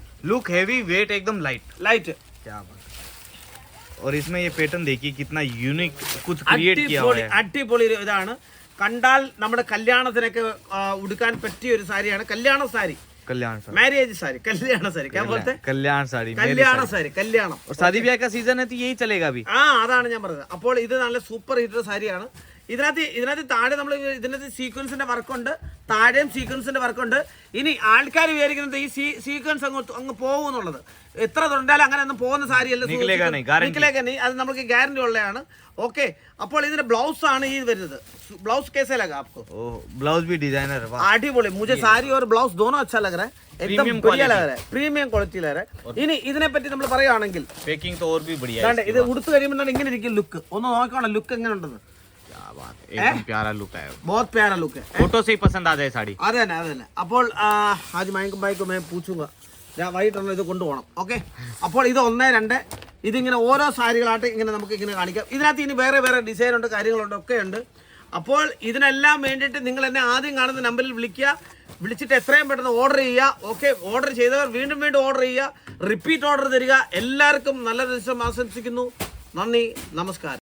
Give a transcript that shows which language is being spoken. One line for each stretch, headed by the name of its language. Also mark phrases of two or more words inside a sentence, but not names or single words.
English: look heavy weight
Hindi: एकदम लाइट
Malayalam: ലൈറ്റ്
Hindi: क्या बात और इसमें ये पैटर्न देखिए कितना यूनिक कुछ क्रिएट किया हुआ है
Malayalam: അടിപൊളി ഇതാണ് കണ്ടാൽ നമ്മുടെ കല്യാണത്തിനൊക്കെ ഉടുക്കാൻ പറ്റിയ ഒരു സാരിയാണ് കല്യാണ സാരി
Hindi: कल्याण साड़ी
Malayalam: മാരേജ് സാരി കല്യാണ സാരി
Hindi: क्या बोलते हैं कल्याण साड़ी
Malayalam: കല്യാണ സാരി കല്യാണം
Hindi: और शादी ब्याह का सीजन है तो यही चलेगा अभी
Malayalam: അതാണ് ഞാൻ പറഞ്ഞത് അപ്പോൾ ഇത് നല്ല
English: super hit
Malayalam: സാരിയാണ് ഇതിനകത്ത് താഴെ നമ്മൾ ഇതിനകത്ത് സീക്വൻസിന്റെ വർക്കുണ്ട് താഴെയും സീക്വൻസിന്റെ വർക്കുണ്ട് ഇനി ആൾക്കാർ വിചാരിക്കുന്നത് ഈ സീക്വൻസ് അങ്ങ് പോകുന്നുള്ളത് എത്ര തൊണ്ടാലും അങ്ങനെ ഒന്നും പോകുന്ന സാരിയല്ല അത് നമുക്ക് ഗ്യാരണ്ടി ഉള്ളതാണ് ഓക്കെ അപ്പോൾ ഇതിന്റെ ബ്ലൗസ് ആണ് ഈ വരുന്നത് ബ്ലൗസ്
Hindi: कैसे लगा आपको ब्लाउज भी डिजाइनर അടിപൊളി मुझे साड़ी और ब्लाउज दोनों अच्छा लग रहा है एकदम बढ़िया लग रहा है
English: premium quality
Hindi: लग रहा है
Malayalam: ഇനി ഇതിനെ പറ്റി നമ്മൾ പറയുകയാണെങ്കിൽ
Hindi: पैकिंग तो और भी बढ़िया है
Malayalam: ഇത് ഉടുത്തു കഴിയുമ്പോൾ ഇങ്ങനെ ഇരിക്കും ലുക്ക് ഒന്ന് നോക്കണം ലുക്ക് എങ്ങനെ ഉണ്ടെന്ന്
Hindi: क्या बात एकदम प्यारा लुक है बहुत प्यारा लुक है फोटो से ही पसंद आ जाए साड़ी
Malayalam: അത് തന്നെ അപ്പോൾ ആദ്യം മയക്കും ബായിക്കും ഞാൻ പൂച്ചുക ഞാൻ വൈകിട്ടൊന്ന് ഇത് കൊണ്ടുപോകണം ഓക്കെ അപ്പോൾ ഇത് 1 2 ഇതിങ്ങനെ ഓരോ സാരികളായിട്ട് ഇങ്ങനെ നമുക്ക് ഇങ്ങനെ കാണിക്കാം ഇതിനകത്ത് ഇനി വേറെ ഡിസൈൻ ഉണ്ട് കാര്യങ്ങളുണ്ട് ഒക്കെ ഉണ്ട് അപ്പോൾ ഇതിനെല്ലാം വേണ്ടിയിട്ട് നിങ്ങൾ എന്നെ ആദ്യം കാണുന്ന നമ്പറിൽ വിളിച്ചിട്ട് എത്രയും പെട്ടെന്ന് ഓർഡർ ചെയ്യുക ഓക്കെ ഓർഡർ ചെയ്തവർ വീണ്ടും ഓർഡർ ചെയ്യുക
English: repeat order
Malayalam: തരിക എല്ലാവർക്കും നല്ല ദിവസം ആശംസിക്കുന്നു നന്ദി നമസ്കാരം